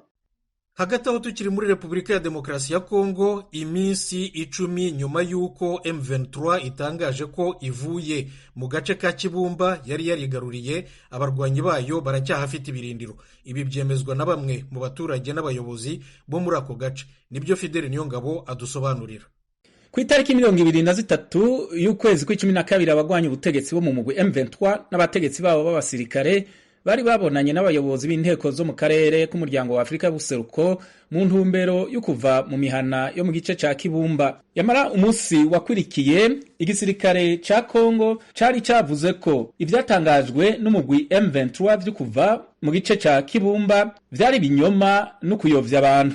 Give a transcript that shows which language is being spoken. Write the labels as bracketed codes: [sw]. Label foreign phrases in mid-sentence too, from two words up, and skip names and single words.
[rw] Hagati aho tukiri muri Repubulika ya Demokarasi ya Kongo, iminsi 10 nyuma y'uko M23 itangaje ko ivuye mu gace ka Kibumba yari yarigaruriye, abarwanyi bayo baracyahafite ibirindiro. Ibi byemezwa na bamwe mu baturage n'abayobozi bo muri ako gace. Nibyo Fidel Niyongabo adusobanurira. [rn] Ku itariki 23 y'ukwezi kwa12 abagwanya ubutegetsi bo mu mugwi M23 n'abategetsi babo b'abasirikare bari babonanye n'abayobozi b'inteko zo mu karere k'umuryango wa Afrika y'Ubuseruko mu ntumbero yo kuva mu mihana yo mu gice ca Kibumba. Yamara umunsi wakurikiye igisirikare ca Kongo cari cavuze ko ivyatangajwe n'umugwi M23 vyo kuva mu gice ca Kibumba vyari binyoma no kuyovya abantu.